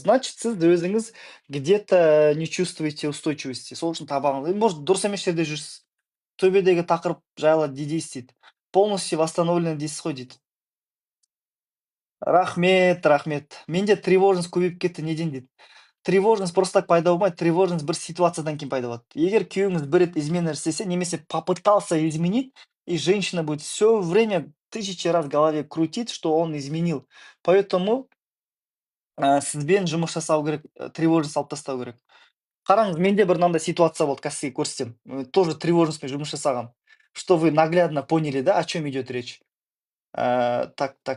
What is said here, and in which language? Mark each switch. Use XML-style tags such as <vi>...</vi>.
<ru>Значит,</ru> <kk>сіз өзіңіз</kk> <ru>где-то не чувствуете устойчивости.</ru> <kk>Сол үшін табаныңыз,</kk> <ru>может,</ru> <kk>дұрыс емес жерде жүрсіз. Төбедегі тақырып жайлы дейсіз дейді.</kk> <ru>Полностью восстановлено</ru> <kk>дейсіз ғой дейді. Рахмет. Менде тревожность көбейіп кетті неден дейді. Тревожность</kk> <ru>просто так</ru> <kk>пайда болмайды, тревожность бір ситуациядан кейін пайда болады. Егер күйеуіңіз бір рет измена істесе, немесе</kk> <ru>попытался изменить, и женщина будет все время 1000 раз в голове крутить, что он изменил. Поэтому</ru> <kk>сізбен жұмыс жасау керек, тревожность алып тастау керек. Қараңыз, менде бір мынандай ситуация болды, қазір сізге көрсетемін.</kk> <ru>Тоже</ru> <kk>тревожностьпен жұмыс жасағам.</kk> <ru>Что вы наглядно поняли, да, о чем идет речь? Так.</ru>